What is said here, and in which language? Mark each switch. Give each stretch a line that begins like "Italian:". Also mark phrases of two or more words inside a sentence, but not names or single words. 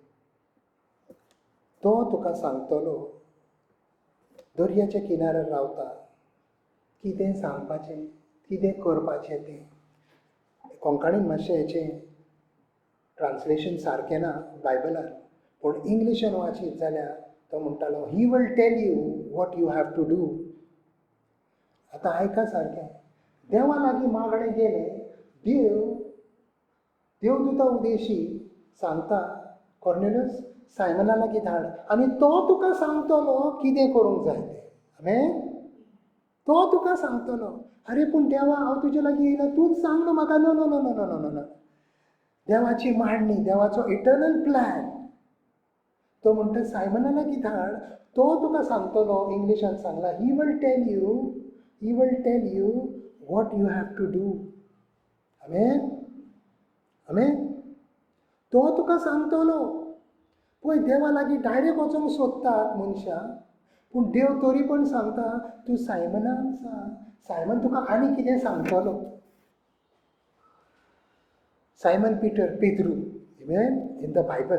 Konkani: तो तुका सांगतलो दर्याच्या किनाऱ्यार रावता, कितें सांगपाचें, कितें करपाचें तें. कोंकणीन मातशें हेचें ट्रान्सलेशन सारकें ना बायबलान, पूण इंग्लिशान वाचीत जाल्यार तो म्हणटालो
English: he will tell you what you have to do.
Konkani: आतां आयका सारकें, देवा लागीं मागणें गेलें, देवदूता उदेशी सांगता कॉर्नेलियस सायमना लागीं धाड, आनी तो तुका सांगतलो कितें करूंक जाय तें. आमेन. तो तुका सांगतलो. अरे पूण देवा हांव तुजे लागीं येयला, तूंच सांग न्हू म्हाका.
English: no no no no no no no.
Konkani: देवाची मांडणी, देवाचो
English: eternal plan.
Konkani: तो म्हणटा सायमना लागीं धाड, तो तुका सांगतलो. इंग्लिशान सांगला
English: he will tell you what you have to do.
Konkani: आमेन. आमेन. तो तुका सांगतलो. पळय, देवा लागीं डायरेक्ट वचोंक सोदतात मनशां, पूण देव तरी पण सांगता तूं सायमनाक सांग. सायमन तुका आनी कितें सांगतलो. सायमन पीटर, पेद्रू, आमेन,
English: in the Bible.